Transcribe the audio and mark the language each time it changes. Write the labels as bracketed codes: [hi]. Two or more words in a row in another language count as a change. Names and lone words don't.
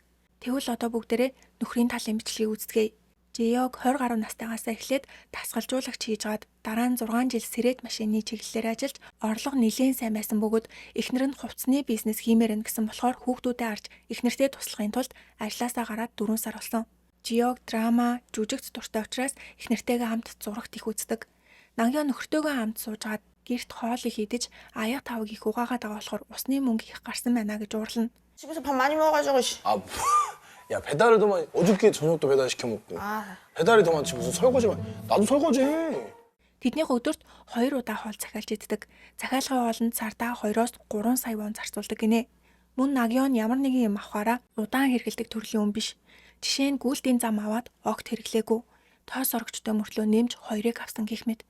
[mn] Тэгвэл одоо бүгдээрээ нөхрийн талын бичлэгийг үздэгэ. Жэёг 20 гаруй настайгаас эхлээд дасгалжуулагч хийжгаад дараа нь 6 жил сэрэт машины чиглэлээр ажиллаж орлого нэлээд сайн байсан бөгөөд эхнэр нь хувцсны бизнес хиймээр нь гэсэн болохоор хүүхдүүдэд арж эхнэртэй туслахын тулд ажлаасаа гараад 4 сар болсон. Жэёг драма, жүжигт дуртай учраас эхнэртэйгээ хамт зурагт их үздэг. Nagyон нөхөртөөгөө хамт суужгаад гэрт хоолыг идэж аяа тавыг их угаагаад байгаа болохоор усны мөнгө их гарсан байна гэж уурлана. [ko] 집에서 밥 많이 먹어가지고 씨. 아, 야 배달을 더 많이. 어저께 저녁도 배달 시켜 먹고. 배달이 더 많지 무슨 설거지만. 나도 설거지 해. [mn] Тэднийх өдөрт 2 удаа хоол захиалж иддэг. Захиалгын хоолнд сардаа 2-оос 3 сая вон зарцуулдаг гинэ. Мөн Nagyон ямар нэгэн юм авахаараа удаан хэрэгэлдэг төрлийн хүн биш. Жишээ нь гүйлтийн зам аваад огт хэрэглээгүй. Тоос орогчтой мөртлөө нэмж 2-ыг авсан гэх мэт.